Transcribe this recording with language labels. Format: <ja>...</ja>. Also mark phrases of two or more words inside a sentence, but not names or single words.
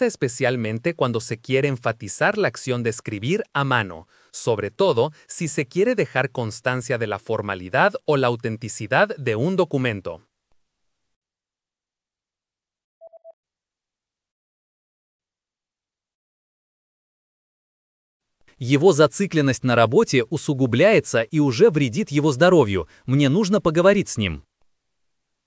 <es>especialmente cuando se quiere enfatizar la acción de escribir a mano, sobre todo si se quiere dejar constancia de la formalidad o la autenticidad de un documento.</es> <ru>Его зацикленность на работе усугубляется и уже вредит его здоровью. Мне нужно поговорить с ним.</ru>